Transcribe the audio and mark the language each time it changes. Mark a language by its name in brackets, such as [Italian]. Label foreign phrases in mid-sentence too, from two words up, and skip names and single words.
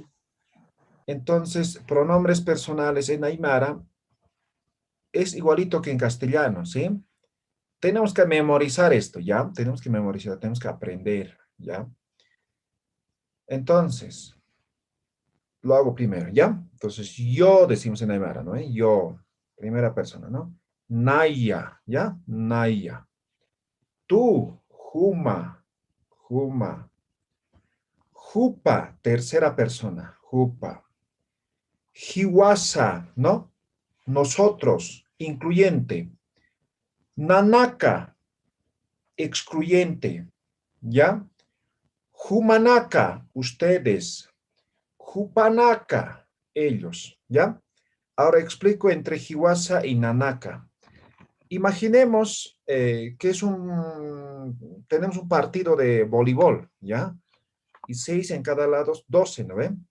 [Spanish] Entonces, pronombres personales en Aymara es igualito que en castellano, ¿sí? Tenemos que memorizar esto, ¿ya? Tenemos que memorizar, tenemos que aprender, ¿ya? Entonces, lo hago primero, ¿ya? Entonces, yo decimos en Aymara, ¿no? Yo, primera persona, ¿no? [Aymara] Naya, ¿ya? Naya. Tú, Juma, Juma. [Spanish] Jupa, tercera persona, Jupa. [Aymara] Hiwasa, [Spanish] ¿no? Nosotros, incluyente. Nanaka, excluyente, ¿ya? [Aymara] Humanaka, [Spanish] ustedes. Jupanaka, ellos, ¿ya? Ahora explico entre Hiwasa y Nanaka. Imaginemos que tenemos un partido de voleibol, ¿ya? Y 6 en cada lado, 12, ¿no ven?